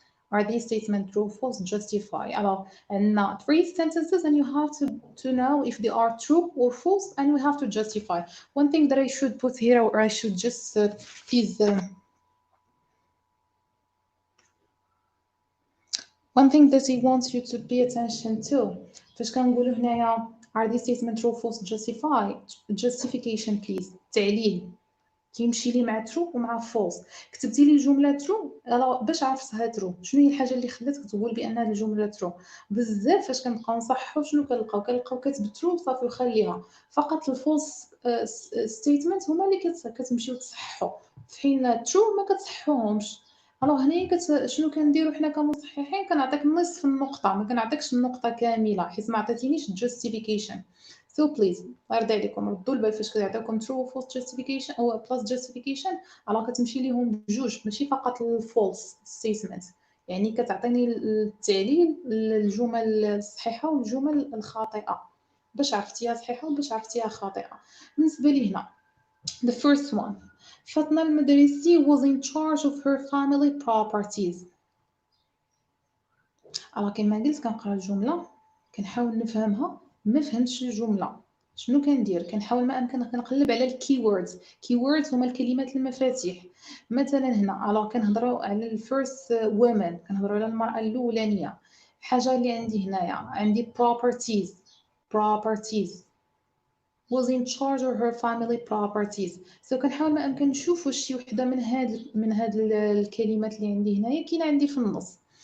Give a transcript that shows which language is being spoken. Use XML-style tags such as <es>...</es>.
<en>Are these statements true, false, justify? And now 3 sentences and you have to know if they are true or false and we have to justify. One thing that I should put here or I should just is one thing that he wants you to pay attention to.</en> <ar>فاش كنقولوا هنايا</ar> <en>are these statements true, false, justify? Justification please.</en> <ar>تعليل كيمشي لي مع ترو ومع فولس. كتبتي لي الجمله ترو باش عرفتها ترو. شنو هي الحاجه اللي خلاتك تقول بان هذه الجمله ترو؟ بزاف فاش كنبقاو نصححوا شنو كنلقاو كاتب ترو صافي وخليها. فقط الفولس ستيتمنت هما اللي كتمشيو تصححوا في حين ترو ما كتصححوهمش. هنايا شنو كنديروا حنا كمصححين؟ كنعطيك نصف النقطه ما كنعطيكش النقطه كامله حيت ما عطيتينيش justification.</ar> <en>So please</en> <ar>غير عليكم ردوا البال فاش كيعطيوكم true false justification او plus justification كتمشي ليهم بجوج ماشي فقط الفولس statement. يعني كتعطيني التعليل الجمل الصحيحه والجمل الخاطئه باش عرفتيها صحيحه وباش عرفتيها خاطئه. بالنسبه لي هنا</ar> <en>the first one فاطمه المدرسي was in charge of her family properties.</en> <ar>كما قلت كنقرا الجمله كنحاول نفهمها ما فهمتش الجمله شنو كندير؟ كنحاول ما امكن كنقلب على الكيوردز. كيوردز هما الكلمات المفاتيح. مثلا هنا كنهضروا على الفيرست وومن كنهضروا على المراه الاولانيه. حاجه اللي عندي هنايا عندي</ar> <en>properties was in charge of her family properties.</en> <ar>So كنحاول ما امكن نشوف واش شي وحده من هاد الكلمات اللي عندي هنايا كاينه عندي في النص.</ar>